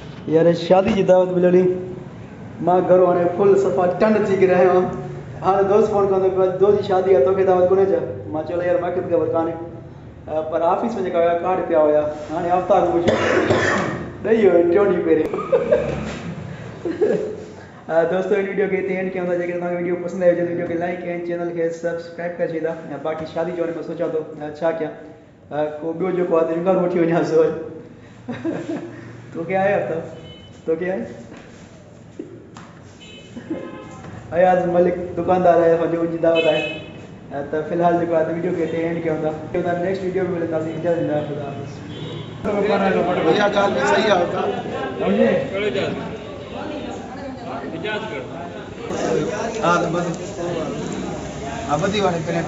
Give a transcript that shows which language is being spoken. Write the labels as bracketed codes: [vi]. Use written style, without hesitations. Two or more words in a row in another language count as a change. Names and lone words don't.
[sd] यार शादी जी दावत मिलनी मां घरों हाणे फुल सफ़ा टंड थी करे आयो आहियां हाणे दोस्त फोन कंदो दोस्त जी शादी आहे तोखे दावत कोन्हे छा मां चयो यार मूंखे त ख़बर कान्हे पर ऑफिस में जेका हुया कार्ड पिया हुया हाणे हफ़्ता अॻु ॾेई वियो टियों ॾींहुं पहिरें [hi] दोस्तों इन वीडियो के एंड किया था [sd] जेकर तव्हांखे वीडियो पसंद आयो [hi] वीडियो के लाइक एंड चैनल के [sd] सब्सक्राइब करे छॾींदा बाक़ी शादी जो [hi] मैं सोचा तो [sd] छा कयां को ॿियो जेको आहे रिंगर वठी वञांसि वरी तोखे आहे तोखे आहे [hi] अयाज मलिक दुकानदार है जो उनकी दावत है तो फिलहाल जो है वीडियो के एंड किया था [sd] नेक्स्ट वीडियो में मिलेंदासीं इजाज़त ॾियो खुदा हाफ़िज़ [hi] भैया चाल भी सही है आपका हाँ बस बदी वाले प्लेट